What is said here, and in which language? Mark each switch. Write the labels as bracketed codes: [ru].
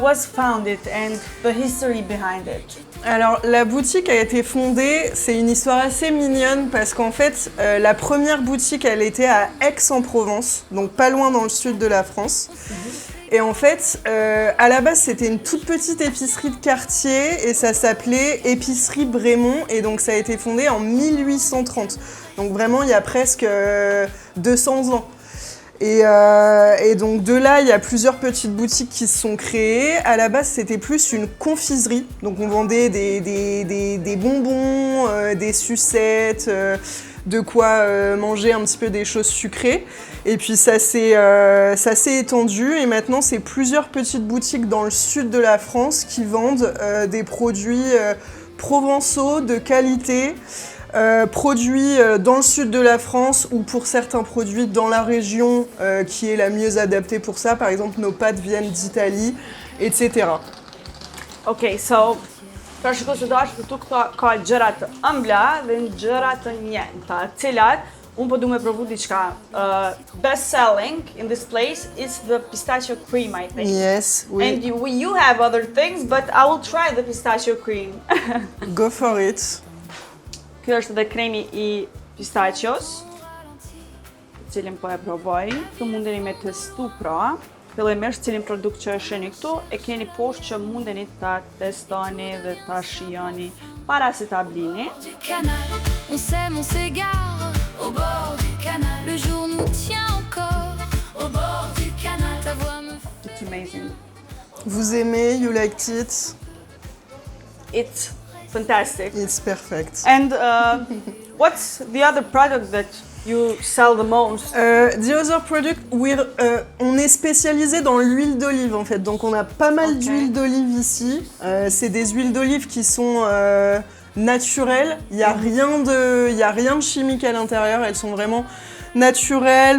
[en] Was founded and the history behind it. [fr] Alors, la boutique a été fondée, c'est une histoire assez mignonne parce qu'en fait, la première boutique, elle était à Aix-en-Provence, donc pas loin dans le sud de la France. Et en fait, à la base, c'était une toute petite épicerie de quartier et ça s'appelait Épicerie Brémond et donc ça a été fondé en 1830. Donc vraiment, il y a presque 200 ans. Et donc de là, il y a plusieurs petites boutiques qui se sont créées. À la base, c'était plus une confiserie. Donc on vendait des bonbons, des sucettes, de quoi manger un petit peu des choses sucrées. Et puis ça s'est étendu et maintenant, c'est plusieurs petites boutiques dans le sud de la France qui vendent des produits provençaux de qualité. Produits dans le sud de la France ou pour certains produits dans la région qui est la mieux adaptée pour ça. Par exemple, nos pâtes viennent d'Italie, etc. [en] Okay, so [sq] pra shikues të dashur, këtu ka gjëra të ëmbla dhe gjëra të njëjta, të cilat unë po du me provu diçka. [en] Best selling in this place is the pistachio cream, I think. Yes, oui. And you have other things, but I will try the pistachio cream. Go for it. [sq] Kjo është edhe kremi I pistachios, cilin po e provoj. Këtu mundeni me testu pra. Fillimisht cilin produkt që e shihni këtu, e keni poshtë që mundeni ta testoni dhe ta shijoni para se ta blini. [fr] Du canal, on s'aime, on s'égare au bord du canal. Le jour nous tient encore au bord du canal. Ta voix me [en] It's amazing. [fr] Vous aimez, [en] you liked it, It's fantastic. it's perfect. And what's the other product that you sell the most? The other product, [fr] on est spécialisé dans l'huile d'olive en fait, donc on a pas mal d'huile d'olive ici. C'est des huiles d'olive qui sont naturelles, il n'y a rien de chimique à l'intérieur, elles sont vraiment naturelles.